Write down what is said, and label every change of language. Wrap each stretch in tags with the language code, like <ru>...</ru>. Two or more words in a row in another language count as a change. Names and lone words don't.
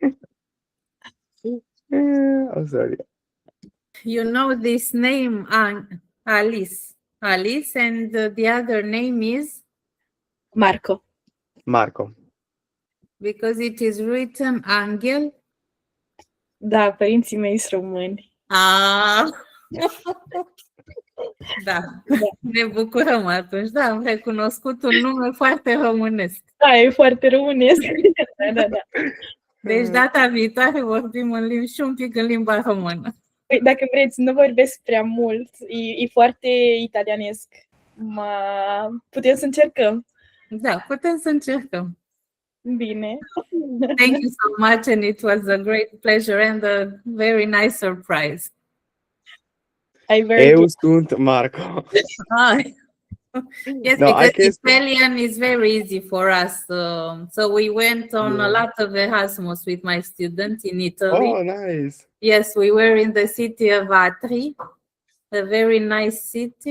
<en>I'm sorry. You know this name, Alice. Alice, and the other name is? Marco. Because it is written Angel.</en> <ro>Da, părinții mei sunt români. Da, ne bucurăm atunci. Da, am recunoscut un nume foarte românesc. Da, e foarte românesc. Da. Deci data viitoare vorbim în limbi și un pic în limba română. Păi, dacă vreți, nu vorbesc prea mult. E foarte italianesc. Putem să încercăm. Da, putem să încercăm. Bine.</ro> <en>Thank you so much, and it was a great pleasure and a very nice surprise.</en> <ro>Eu sunt Marco.</ro> <en>Yes, No, because Italian is very easy for us. So we went on a lot of Erasmus with my students in Italy. Oh, nice. Yes, we were in the city of Atri, a very nice city.</en>